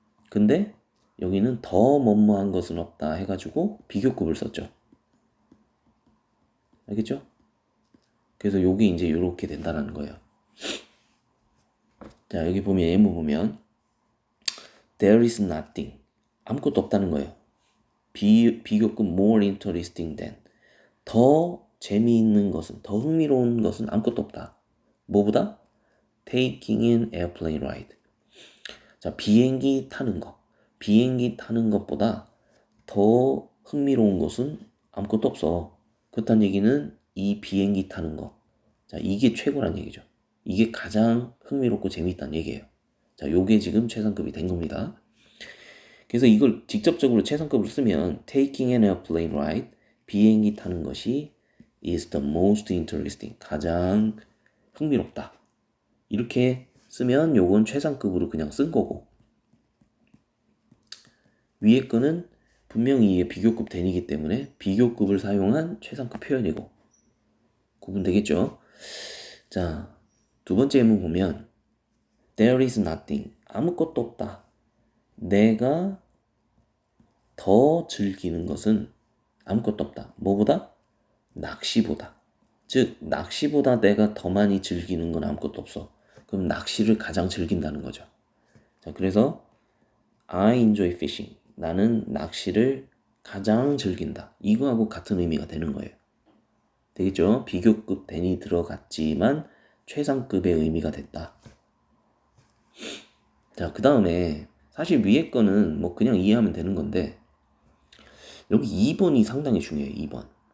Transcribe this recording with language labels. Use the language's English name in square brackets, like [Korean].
[Korean] 근데 여기는 더 뭐뭐한 것은 없다 해가지고 비교급을 썼죠. 알겠죠? 그래서 요게 이제 요렇게 된다는 거예요. 자, 여기 보면 예문 보면 there is nothing. 아무것도 없다는 거예요. [English] 비교급 more interesting than. [Korean] 더 재미있는 것은, 더 흥미로운 것은 아무것도 없다. 뭐보다? [English] taking an airplane ride. [Korean] 자, 비행기 타는 거. 비행기 타는 것보다 더 흥미로운 것은 아무것도 없어. 그렇다는 얘기는 이 비행기 타는 거. 자, 이게 최고란 얘기죠. 이게 가장 흥미롭고 재미있다는 얘기예요. 자, 요게 지금 최상급이 된 겁니다. 그래서 이걸 직접적으로 최상급으로 쓰면 taking an airplane ride, 비행기 타는 것이 is the most interesting, 가장 흥미롭다. 이렇게 쓰면 요건 최상급으로 그냥 쓴 거고 위에 거는 분명히 이게 비교급 된이기 때문에 비교급을 사용한 최상급 표현이고 구분되겠죠? 자, 두 번째 예문 보면 There is nothing. 아무것도 없다. 내가 더 즐기는 것은 아무것도 없다. 뭐보다? 낚시보다. 즉, 낚시보다 내가 더 많이 즐기는 건 아무것도 없어. 그럼 낚시를 가장 즐긴다는 거죠. [English] 자, 그래서 I enjoy fishing. [Korean] 나는 낚시를 가장 즐긴다. 이거하고 같은 의미가 되는 거예요. 되겠죠? 비교급 than이 들어갔지만 최상급의 의미가 됐다. 자, 그 다음에 사실 위에 거는 뭐 그냥 이해하면 되는 건데 여기 2번이 상당히 중요해요. 2번.